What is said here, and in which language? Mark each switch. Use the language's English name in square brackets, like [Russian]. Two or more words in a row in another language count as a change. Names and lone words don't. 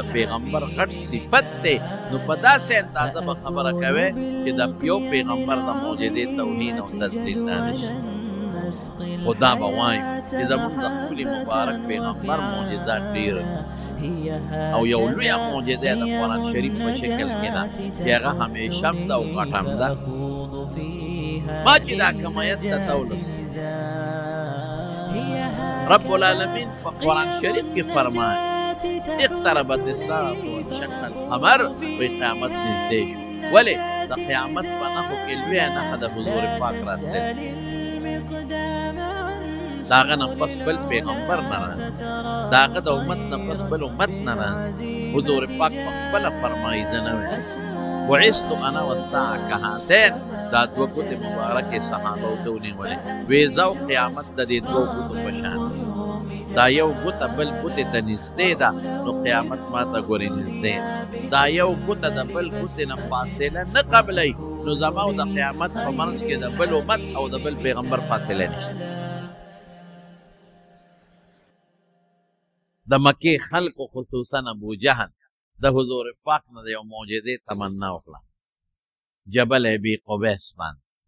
[Pashto] پیغمبر غټ صفت دی نو په داسې اندازه به خبره کوې چې د یو پیغمبر د معجزې توهین او تذلیل نه نشي خو دا به وایو چې زموږ د خپلې مبارک پیغمبر معجزات ډېره او یو لویه معجزه د قرآن شریف په شکل کې ده چې هغه همیشه هم ده او غټ هم ده ما چې دا کوم آیت درته ولوست [Arabic] رب العالمین [Pashto] په قرآن شریف کې فرمایي [Arabic] اقتربت الساعة وانشق القمر [Pashto] وی قیامت نږدې شو ولې د قیامت په نښو کې لویه نښه د حضور پاک راتلل د هغه نه پس بل پیغمبر نه راځي د هغه د امت نه پس بل امت نه راځي حضور پاک په خپله فرمایي زه نه ویم [Arabic] بعثت انا والساعة كهاتین [Pashto] دا دوه ګوتې مبارکې صحابه ورته ونیولې وې زه او قیامت د دې دوه ګوتو په شان دا یو ګوته بل ګوتې ته نږدې ده نو قیامت ما ته ګورې نږدې دا یو ګوته د بل ګوتې نه فاصله نه قبلوي نو زما او د قیامت په منځ کې د بل امت او د بل پیغمبر فاصله نشته د مکې خلقو خصوصا ابو جهل د حضور پاک نه د یو معجزې تمنا وکړه جبل ابي قبیس باندې